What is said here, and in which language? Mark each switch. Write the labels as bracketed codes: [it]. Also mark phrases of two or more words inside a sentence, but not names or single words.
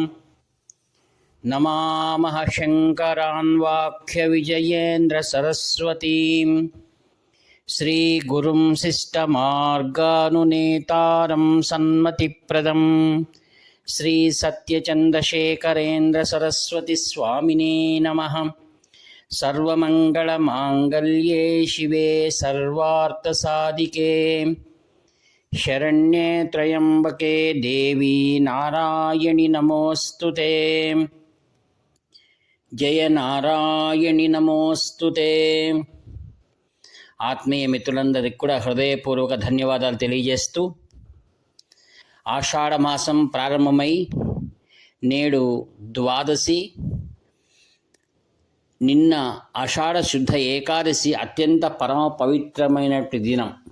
[sa] नमामः शङ्करान्वाख्यविजयेन्द्रसरस्वतीं श्रीगुरुं शिष्टमार्गानुनेतारं सन्मतिप्रदं श्रीसत्यचन्द्रशेखरेन्द्रसरस्वतीस्वामिने नमः। सर्वमङ्गलमाङ्गल्ये शिवे सर्वार्थसाधिके शरण्ये त्र्यम्बके देवी नारायणि नमोऽस्तुते। జయ నారాయణి నమోస్తుతే. [te] ఆత్మీయ మిత్రులందరికీ కూడా హృదయపూర్వక ధన్యవాదాలు తెలియజేస్తూ, ఆషాఢమాసం ప్రారంభమై నేడు ద్వాదశి, నిన్న ఆషాఢ శుద్ధ ఏకాదశి అత్యంత పరమ పవిత్రమైనటువంటి దినం.